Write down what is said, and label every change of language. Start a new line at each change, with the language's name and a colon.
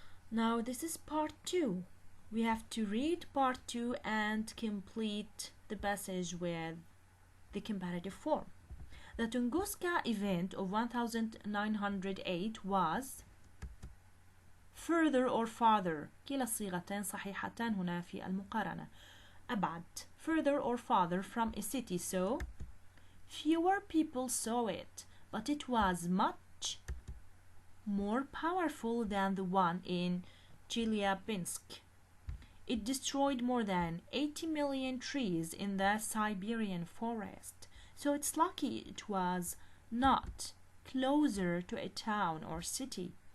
English: Now this is part 2. We have to read part 2 and complete the passage with the comparative form. The Tunguska event of 1908 was further or farther.
Arabic: كلا الصيغتين صحيحتان هنا في المقارنة. أبعد.
English: Further or farther from a city, so fewer people saw it, but it was much more powerful than the one in Chelyabinsk. It destroyed more than 80 million trees in the Siberian forest, so it's lucky it was not closer to a town or city.